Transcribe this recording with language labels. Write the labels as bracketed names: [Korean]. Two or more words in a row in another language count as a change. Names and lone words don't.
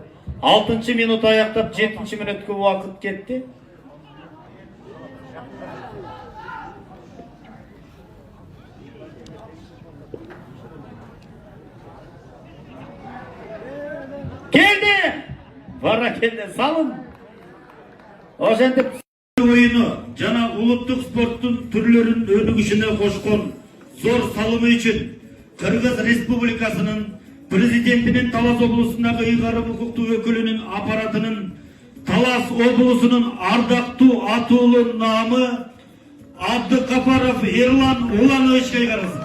[Kazakh] 6 минут аяқтап 7 минутқа уақыт кетті. Келді! Бара келді, салым! [Kyrgyz] Ошентип ойыны жана улуттук спорттун түрлөрүн өнүгүшүнө кошкон зор салымы үчүн Кыргыз Республикасынын президентинин Талас облусундагы ыйгарым укуктуу өкүлүнүн аппаратынын Талас облусунун ардактуу атуулу наамы Абдыкапаров Ерлан Улановичке ыйгарылсын.